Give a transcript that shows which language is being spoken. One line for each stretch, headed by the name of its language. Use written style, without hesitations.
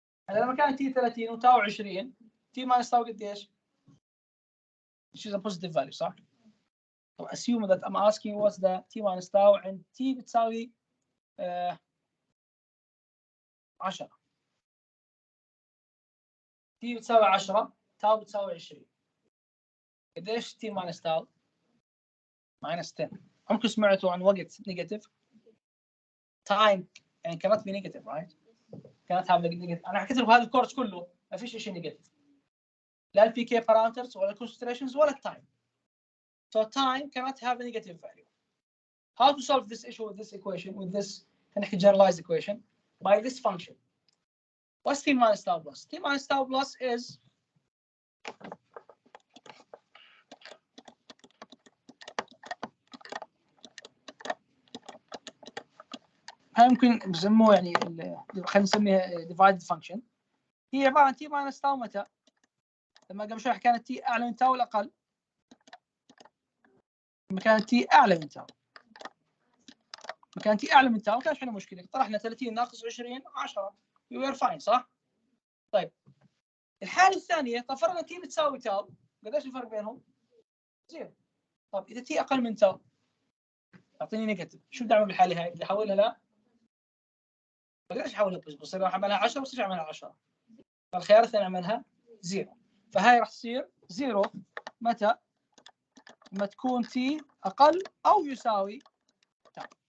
Arabic: لما كان
English: T 30 وتاو 20 T minus tau قديش؟ Which is a positive value, صح؟ So assume that I'm asking what's the T minus tau and T بتساوي 10.
Arabic: T بتساوي 10 تاو بتساوي 20.
English: قديش T minus tau؟ minus 10.
Arabic: عمركم سمعتوا عن وقت نيجاتيف؟
English: Time cannot be negative, right? cannot have negative.
Arabic: أنا حكيت لكم هذا الكورس كله ما فيش شيء نيجاتيف.
English: لا ال PK parameters ولا concentrations ولا time. So time cannot have a negative value. How to solve this issue with this equation, with this generalized equation? By this function. What's T minus tau plus? T minus tau plus is
Arabic: يمكن بسموه خلينا نسميها
English: divided function.
Arabic: هي عبارة عن T minus tau متى؟ لما قبل شوي كانت T أعلى من تاو ولا أقل؟ لما كانت T أعلى من تاو. لما كانت T أعلى من تاو ما كانش عندنا مشكلة. طرحنا 30 ناقص 20 10.
English: You were fine
Arabic: صح؟ طيب. الحالة الثانية طفرنا T بتساوي تاو. قديش الفرق بينهم؟ 0. طب إذا T أقل من تاو يعطيني نيجاتيف. شو بدي اعمل بالحاله هاي؟ بدي احولها لا ما بقدرش احولها بصير راح اعملها 10 بصير اعملها 10. فالخيار الثاني اعملها 0. فهاي راح تصير 0 متى؟ لما تكون تي اقل او يساوي تاو.